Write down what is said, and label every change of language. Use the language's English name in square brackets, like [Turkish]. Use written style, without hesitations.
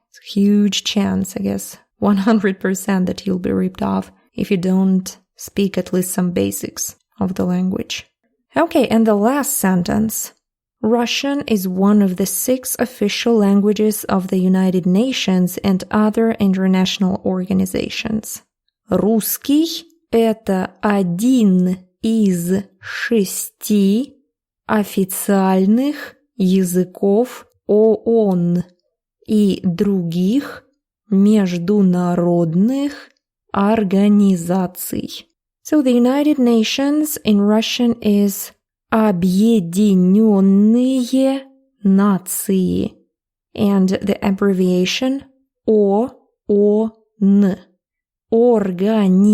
[English] It's a huge chance, I guess. 100% that you'll be ripped off if you don't speak at least some basics of the language. Okay, and the last sentence. Russian is one of the 6 official languages of the United Nations and other international organizations. [Russian] Русский – это один из 6 официальных языков ООН и других международных организаций. [English] So the United Nations in Russian is Объединенные Нации, and the abbreviation ООН. Организация